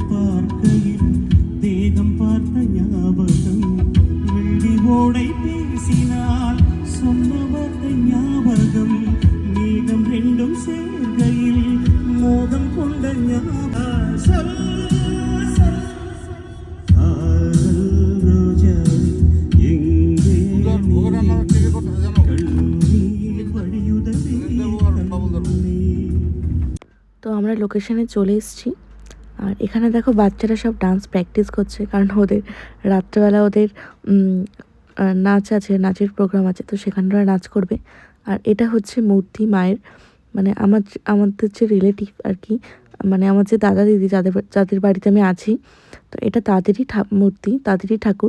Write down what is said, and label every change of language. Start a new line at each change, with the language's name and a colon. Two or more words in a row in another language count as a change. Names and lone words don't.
Tamil: பார்க்கையில் தேகம் பார்த்த ஞாபகம் வெள்ளி ஓடை பேசினால் சொன்ன வார்த்தை ஞாபகம் மேகம் ரெண்டும் சேர்கையில் மோகம் கொண்ட ஞாபகம் சொல் சொல் காதல் ரோஜா எங்கே கண்ணீர் வழியுதவே கண்ணீர்।
Bangla: তো আমরা লোকেশনে চলে এসেছি। আর এখানে দেখো বাচ্চারা সব
English: dance practice
Bangla: করছে, কারণ ওদের রাত্রেবেলা ওদের নাচ আছে, নাচের প্রোগ্রাম আছে, তো সেখানে ওরা নাচ করবে। আর এটা হচ্ছে মূর্তি মায়ের, মানে আমাদের যে রিলেটিভ আর কি, মানে আমার যে দাদা দিদি যাদের যাদের বাড়িতে আমি আছি, তো এটা তাদেরই মূর্তি, তাদেরই ঠাকুর।